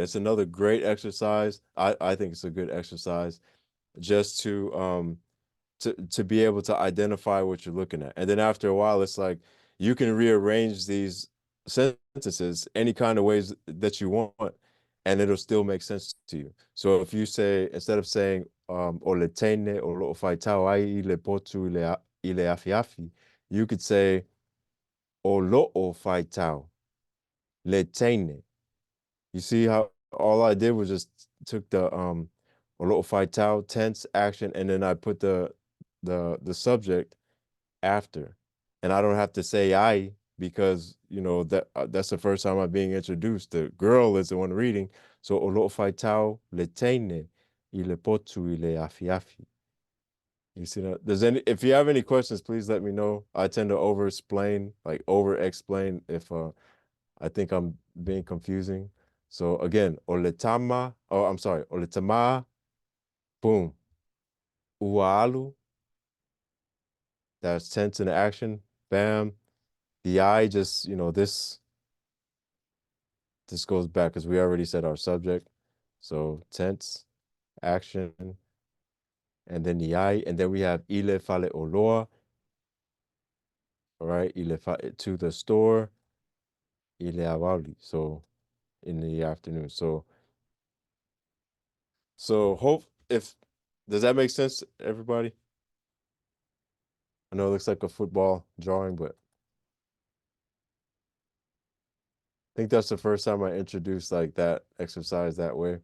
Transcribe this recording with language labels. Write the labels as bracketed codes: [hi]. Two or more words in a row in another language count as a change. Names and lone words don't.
[en] It's another great exercise. I think it's a good exercise just to be able to identify what you're looking at. And then after a while, it's like you can rearrange these sentences any kind of ways that you want, and it'll still make sense to you. So if you say, instead of saying [sm] o le tene o lo faitau ai I le potu I le afi afi, [en] you could say [sm] o lo o faitau le tene. [en] You see how all I did was just took the Olo'ofaitau, tense, action, and then I put the subject after. And I don't have to say I because that's the first time I'm being introduced. The girl is the one reading. [sm] So Olo'ofaitau le teine, I le potu, I le afiafi. [en] You see that? If you have any questions, please let me know. I tend to over explain if I think I'm being confusing. So again, oletama, oh, I'm sorry, oletama, boom. Ualu, that's tense in action. Bam. The I just, this goes back because we already said our subject. So tense, action, and then the I, and then we have [sm] ile fale oloa, [en] all right, to the store, [sm] ile awali. [en] So in the afternoon. So hope if does that make sense, everybody? I know it looks like a football drawing, but I think that's the first time I introduced like that exercise that way.